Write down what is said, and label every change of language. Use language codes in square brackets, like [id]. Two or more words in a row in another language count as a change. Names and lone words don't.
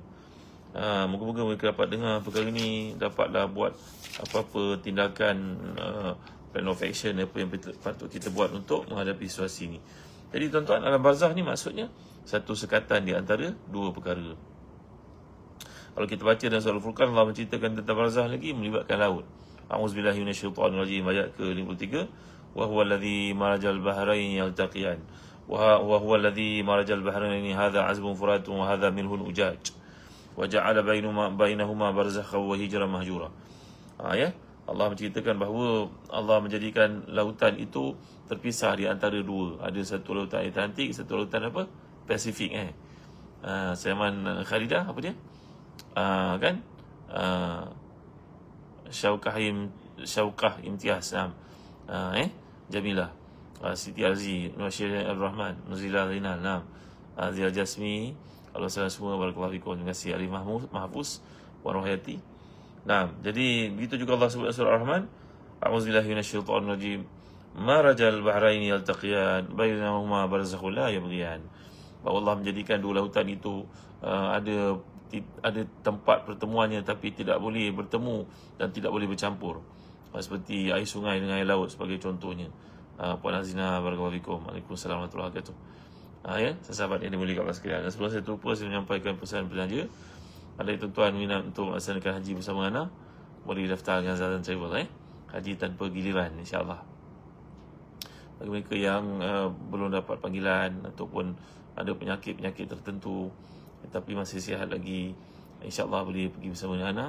[ms] Moga-moga mereka dapat dengar perkara ni, dapatlah buat apa-apa tindakan [en] plan of action, [ms] apa yang patut kita buat untuk menghadapi situasi ni. Jadi tuan-tuan, alam barzakh ni maksudnya satu sekatan di antara dua perkara. Kalau kita baca dalam surah Al-Furqan, Allah menceritakan tentang barzakh lagi melibatkan laut. [ar] أعوذ بالله من الشيطان الرجيم, [ms] ayat ke-53. [ar] وهو الذي مرج البحرين يلتقيان. وهو الذي مرج البحرين هذا عذب فرات وهذا ملح أجاج. وجعل بينهما برزخا وحجرا محجورا. [ms] Allah menceritakan bahawa Allah menjadikan lautan itu terpisah di antara dua. Ada satu lautan Atlantik, satu lautan apa? Pasifik. Saiman Khalidah apa dia? Syaukah Imtiaz. Jamilah, Siti Arzi, Nuashir Al-Rahman, Nuzila Rinal, Azia Jasmi, Allah salam semua, [ar] بارك الله فيكم. [ms] Terima kasih Arif Mahfuz, Warah Hayati. Jadi begitu juga Allah sebut surah Ar-Rahman, [ar] أعوذ بالله من الشيطان الرجيم. مرج البحرين يلتقيان بينهما برزخ لا يبغيان. [ms] Bahawa Allah menjadikan dua lautan itu ada tempat pertemuannya tapi tidak boleh bertemu dan tidak boleh bercampur. Seperti air sungai dengan air laut sebagai contohnya. Puan Azina, [ar] بارك الله فيكم. وعليكم السلام ورحمة الله وبركاته. [ms] Sahabat yang dimuliakan Allah sekalian. Dan sebelum saya terlupa, saya menyampaikan pesan belanja. Ada tuan-tuan minat untuk melaksanakan haji bersama Ana, boleh daftar dengan Zazan Travel. Haji tanpa giliran, insyaAllah. Bagi mereka yang belum dapat panggilan ataupun ada penyakit-penyakit tertentu tapi masih sihat lagi, insyaAllah boleh pergi bersama dengan Ana.